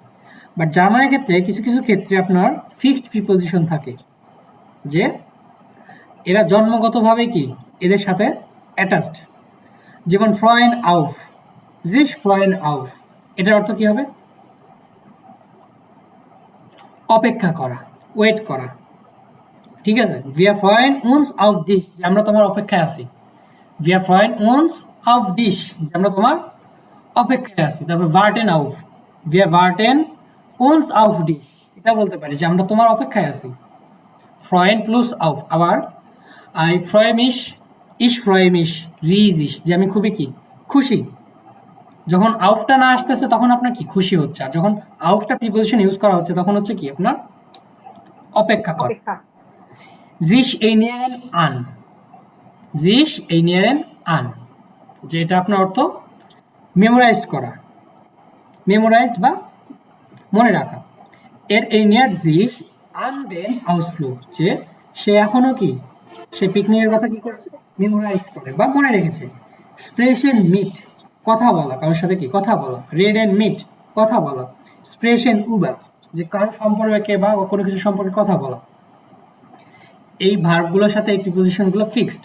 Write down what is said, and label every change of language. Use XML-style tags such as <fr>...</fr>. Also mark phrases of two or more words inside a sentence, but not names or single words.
<bn>বাট জার্মানের ক্ষেত্রে কিছু কিছু ক্ষেত্রে আপনার</bn> <en>fixed preposition</en> <bn>থাকে, যে এরা জন্মগতভাবে কি এদের সাথে অ্যাটাচড। যেমন</bn> <de>freuen auf, sich freuen auf,</de> <bn>এটার অর্থ কি হবে? অপেক্ষা করা, ওয়েট করা। ঠিক আছে,</bn> <de>wir freuen uns auf dich,</de> <bn>যে আমরা তোমার অপেক্ষায় আছি।</bn> <de>wir freuen uns auf dich,</de> <bn>যে আমরা তোমার অপেক্ষায় আছি।</bn> <de>তারপর warten auf, wir warten uns auf dich,</de> <bn>এটা বলতে পারি যে আমরা তোমার অপেক্ষায় আছি।</bn> <de>freuen plus auf, আবার I freue mich, ich freue mich riesig,</de> <bn>যে আমি খুবই কি খুশি। যখন আউফটা না আসতেছে তখন আপনার কি খুশি হচ্ছে, আর যখন আউফটা</bn> <en>preposition use</en> <bn>করা হচ্ছে তখন হচ্ছে কি আপনার অপেক্ষা করা। অপেক্ষা।</bn> <de>sich erinnern an, sich erinnern an,</de> <bn>যে এটা আপনার অর্থ মেমোরাইজ করা, মেমোরাইজড বা মনে রাখা।</bn> <de>এর erinnert sich an den Ausflug,</de> <bn>যে সে এখনো কি সে পিকনিকের কথা কি করছে, মেমোরাইজ করে বা মনে রেখেছে।</bn> <de>sprechen mit,</de> <bn>কথা বলা, কারোর সাথে কি কথা বলা।</bn> <de>reden mit,</de> <bn>কথা বলা।</bn> <de>sprechen über,</de> <bn>যে কারোর সম্পর্কে বা কোনো কিছু সম্পর্কে কথা বলা। এই ভার্বগুলোর সাথে এই প্রিপোজিশনগুলো ফিক্সড।</bn>